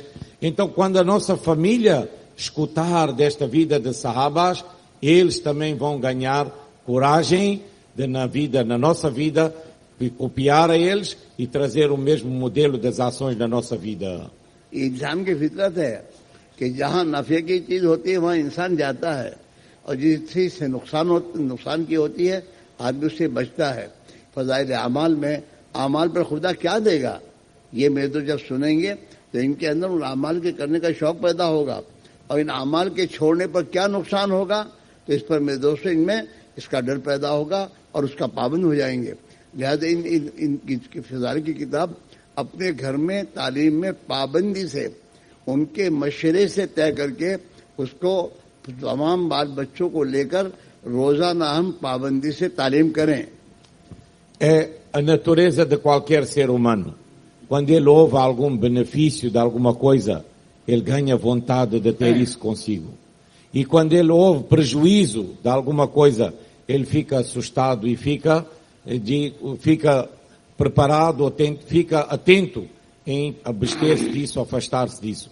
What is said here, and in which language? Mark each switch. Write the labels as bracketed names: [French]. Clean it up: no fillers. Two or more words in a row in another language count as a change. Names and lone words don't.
[Portuguese] Então, quando a nossa família escutar desta vida de sahabas, eles também vão ganhar coragem de, na nossa vida, copiar a eles e trazer o mesmo modelo das ações na nossa vida. [Hindi] इंसान की फितरत है कि जहाँ नफे की चीज होती है वहाँ इंसान जाता है और जिस चीज से नुकसान की होती है आदमी उससे बचता है। फजाइल अमाल में अमाल पर खुदा क्या देगा, ये मेरे तो जब सुनेंगे तो इनके अंदर उन अमाल के करने का शौक पैदा होगा और इन अमाल के छोड़ने पर क्या नुकसान होगा, तो इस पर मेरे दोस्तों इनमें इसका डर पैदा होगा और उसका पाबंद हो जाएंगे। लिहाजा इन फजाइल की किताब अपने घर में तालीम में पाबंदी से, उनके मशवरे से तय करके उसको तमाम बाल बच्चों को लेकर रोजाना हम पाबंदी से तालीम करें। [Portuguese] É a natureza de qualquer ser humano. Quando ele ouve algum benefício de alguma coisa, ele ganha vontade de ter isso consigo. E quando ele ouve prejuízo de alguma coisa, ele fica assustado e fica preparado, fica atento em abster-se disso, afastar-se disso.